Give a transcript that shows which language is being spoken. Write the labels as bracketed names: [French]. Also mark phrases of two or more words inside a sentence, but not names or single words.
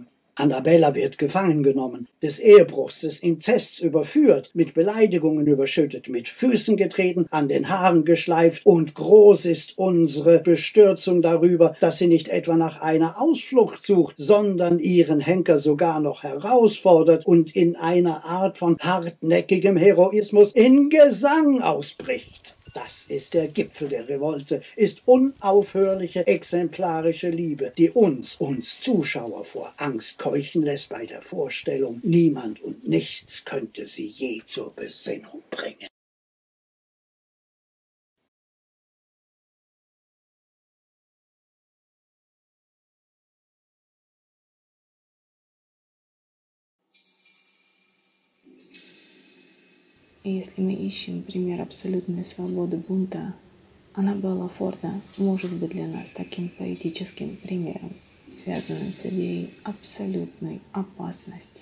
[German] Annabella wird gefangen genommen, des Ehebruchs, des Inzests überführt, mit Beleidigungen überschüttet, mit Füßen getreten, an den Haaren geschleift, und groß ist unsere Bestürzung darüber, dass sie nicht etwa nach einer Ausflucht sucht, sondern ihren Henker sogar noch herausfordert und in einer Art von hartnäckigem Heroismus in Gesang ausbricht. Das ist der Gipfel der Revolte, ist unaufhörliche, exemplarische Liebe, die uns Zuschauer vor Angst keuchen lässt bei der Vorstellung, niemand und nichts könnte sie je zur Besinnung bringen. [Russian] Если мы ищем пример абсолютной свободы бунта, Аннабелла Форда может быть для нас таким поэтическим примером, связанным с идеей абсолютной опасности.